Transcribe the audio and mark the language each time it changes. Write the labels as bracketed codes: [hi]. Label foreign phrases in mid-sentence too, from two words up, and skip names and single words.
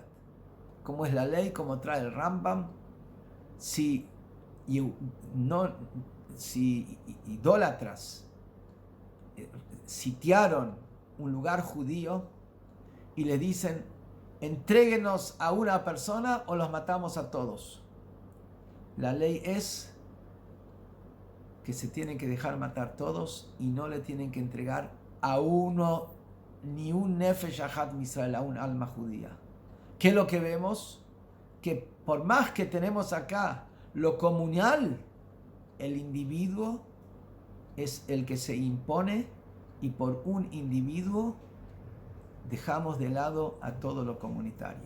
[es] Como es la ley, como trae el Rambam, si idólatras sitiaron un lugar judío y le dicen: entréguenos a una persona o los matamos a todos. La ley es que se tienen que dejar matar todos y no le tienen que entregar a uno ni un [he] נפש אחת מישראל, [es] a un alma judía. ¿Qué es lo que vemos? Que por más que tenemos acá lo comunal, el individuo es el que se impone, y por un individuo dejamos de lado a todo lo comunitario.